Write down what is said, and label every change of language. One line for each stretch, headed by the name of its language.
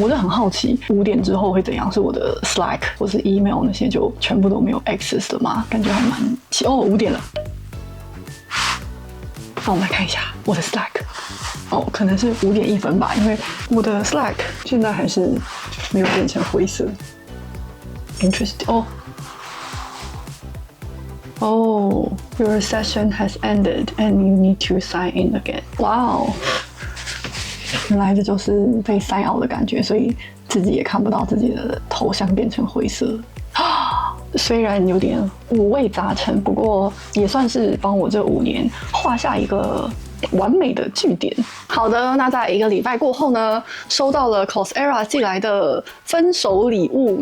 Chinese: 我就很好奇，5点之后会怎样？是我的 Slack 或是 email 那些就全部都没有 access 了吗？感觉还蛮奇。5点了。那我们来看一下我的 Slack。可能是5点1分吧，因为我的 Slack 现在还是没有变成灰色。
English: Interesting. Oh, your session has ended and you need to sign in again. Wow.
Chinese: 原来这就是被sign out的感觉，所以自己也看不到自己的头像变成灰色。虽然有点五味杂陈，不过也算是帮我这5年画下一个完美的句点。好的，那在1个礼拜过后呢，收到了 Coursera 寄来的分手礼物。